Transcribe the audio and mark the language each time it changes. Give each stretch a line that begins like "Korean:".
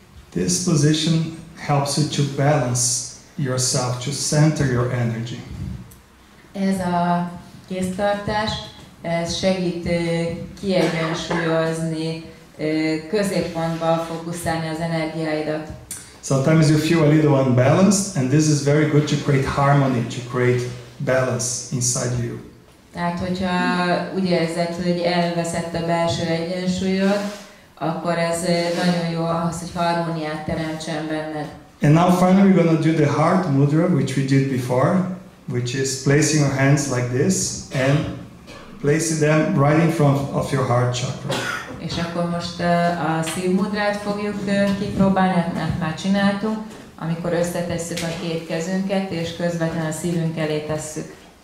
English: This position helps you to balance yourself, to center your energy.
Hungarian: Ez a kéztartás, ez segít kiegyensúlyozni, középpontba fókuszálni az energiáidat.
English: Sometimes you feel a little unbalanced, and this is very good to create harmony, to create balance inside you.
Hungarian: Tehát, hogyha úgy érzed, hogy elveszett a belső egyensúlyod, akkor ez nagyon jó ahhoz, hogy harmóniát teremtsen benned.
English: And now finally we're going to do the heart mudra, which we did before, which is placing your hands like this and placing them right in front of your heart chakra.
Hungarian: És akkor most a szívmudrát fogjuk kipróbálni, mert már csináltunk, amikor összetesszük a két kezünket, és közvetlenül a szívünk elé tesszük.